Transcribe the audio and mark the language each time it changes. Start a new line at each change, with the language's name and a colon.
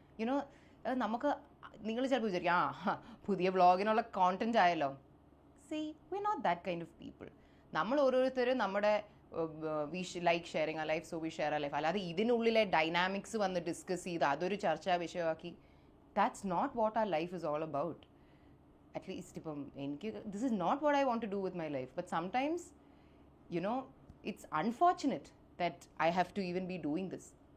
Malayalam: You know നമുക്ക് നിങ്ങൾ ചിലപ്പോൾ വിചാരിക്കും പുതിയ വ്ളോഗിനുള്ള കോണ്ടന്റ് ആയല്ലോ.
English: See, we're not that kind of people.
Malayalam: നമ്മൾ ഓരോരുത്തരും നമ്മുടെ
English: We like sharing a life, so we share a life.
Malayalam: അല്ലാതെ ഇതിനുള്ളിലെ ഡൈനാമിക്സ് വന്ന് ഡിസ്കസ് ചെയ്ത് അതൊരു ചർച്ചാ വിഷയമാക്കി,
English: That's not what our life is all about. At least ഇപ്പം എനിക്ക് this is not what I want to do with my life. But sometimes you know it's unfortunate that I have to even be doing this.